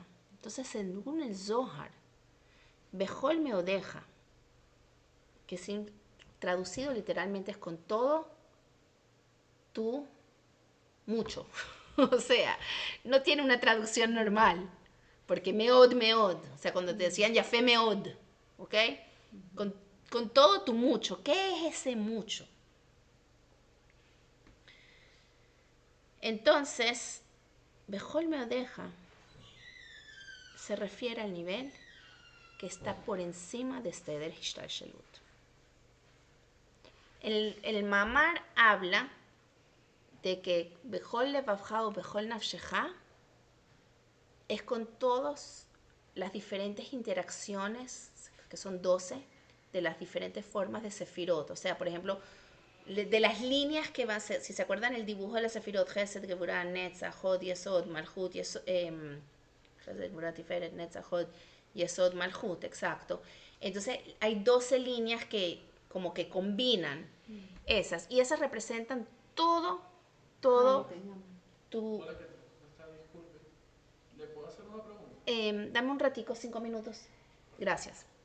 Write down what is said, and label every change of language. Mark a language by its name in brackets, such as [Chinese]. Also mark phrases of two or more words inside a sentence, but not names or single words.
[Spanish] Entonces según el Zohar, [Hebrew] בכל מאדך, [Spanish] que sin traducido literalmente es con todo tu mucho. O sea, no tiene una traducción normal. Porque meod, meod. O sea, cuando te decían [Hebrew] יפה מאד. [Spanish] ¿Ok? Con todo tu mucho. ¿Qué es ese mucho? Entonces, [Hebrew] בכל מאדך [Spanish] se refiere al nivel que está por encima de [Hebrew] סדר השתלשלות. [Spanish] El mamar habla de que [Hebrew] בכל לבבך או בכל נפשך [Spanish] es con todos las diferentes interacciones, que son 12, de las diferentes formas de Sefirot. O sea, por ejemplo, de las líneas que va a ser, si se acuerdan el dibujo de la Sefirot, Gesed, Geburah, Netzach, Hod, Yesod, Malchut, Gesed, Geburah, Tiferet, Netzach, Hod, Yesod, Malchut, exacto. Entonces hay 12 líneas que como que combinan esas, y esas representan todo, todo tu... Hola, disculpe. ¿Le puedo hacer una pregunta? Dame un ratico, 5 minutos. Gracias.